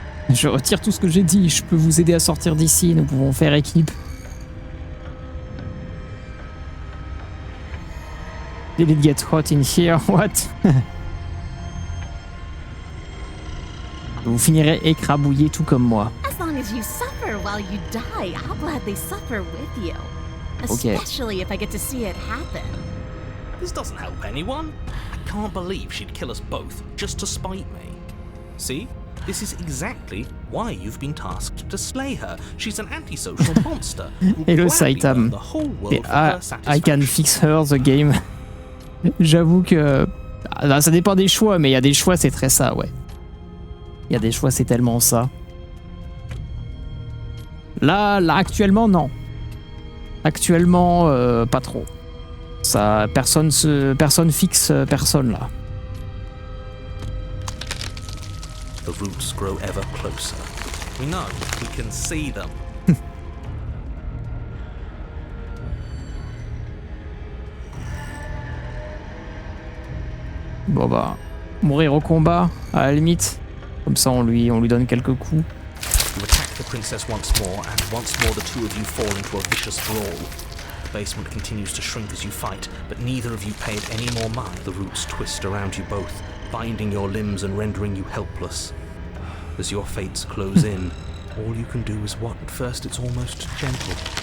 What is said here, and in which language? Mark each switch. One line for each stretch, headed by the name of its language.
French: Je retire tout ce que j'ai dit. Je peux vous aider à sortir d'ici. Nous pouvons faire équipe.
English: Did it get hot in here? What?
French: Vous finirez écrabouillé tout comme moi.
English: As long as you suffer while you die, I'll gladly suffer with you. Okay. Especially if I get to see it happen. This doesn't help anyone. I can't believe she'd kill us both just to spite me. See? This is exactly why you've been tasked to slay her. She's an antisocial monster. Hello Saitam. I can fix her the game.
French: J'avoue que ça dépend des choix, mais il y a des choix, c'est très ça, ouais. Il y a des choix, c'est tellement ça. Là, actuellement, non. Actuellement, pas trop. Ça, personne fixe personne là.
English: The roots grow ever closer. We know, we can see them.
French: Bon bah, mourir au combat, à la limite. Comme ça, on lui donne quelques coups.
English: You attack the princess once more, and once more the two of you fall into a vicious brawl. The basement continues to shrink as you fight, but neither of you paid any more mind. The roots twist around you both, binding your limbs and rendering you helpless. As your fates close in, all you can do is what? At first it's almost gentle.